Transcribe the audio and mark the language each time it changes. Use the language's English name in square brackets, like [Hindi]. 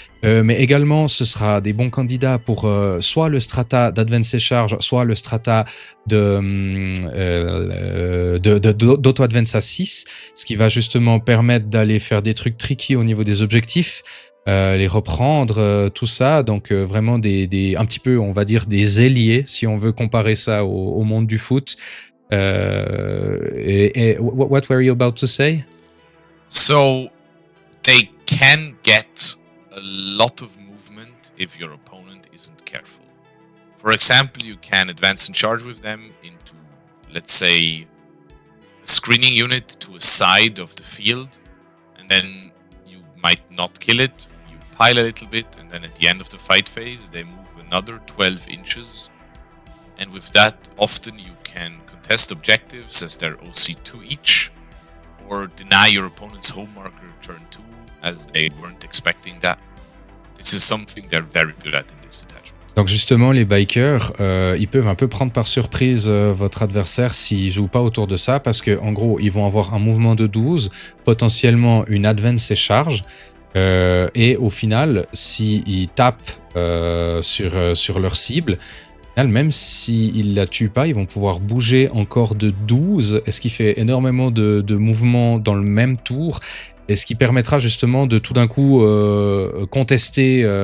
[French] Mais également, ce sera des bons candidats pour soit le strata d'Advance Charge, soit le strata d'auto-advance à 6, ce qui va justement permettre d'aller faire des trucs tricky au niveau des objectifs. Les reprendre, tout ça, donc vraiment un petit peu, on va dire, des ailiers, si on veut comparer ça au monde du foot. [English] What were you about to say? So, they can get a a lot of movement if your opponent isn't careful. For example, you can advance and charge with them into, let's say, a screening unit to a side of the field, and then you might not kill it, you pile a little bit, and then at the end of the fight phase, they move another 12 inches. And with that, often you can contest objectives as they're OC2 each, or deny your opponent's home marker turn 2 as they weren't expecting that. This is something they're very good at in this detachment. [French] Donc justement, les bikers, ils peuvent un peu prendre par surprise votre adversaire s'ils jouent pas autour de ça, parce que en gros, ils vont avoir un mouvement de 12, potentiellement une advance et charge, et au final, s'ils tapent sur leur cible, même s'ils la tuent pas, ils vont pouvoir bouger encore de 12, ce qui fait énormément de mouvements dans le même tour, et ce qui permettra justement de tout d'un coup contester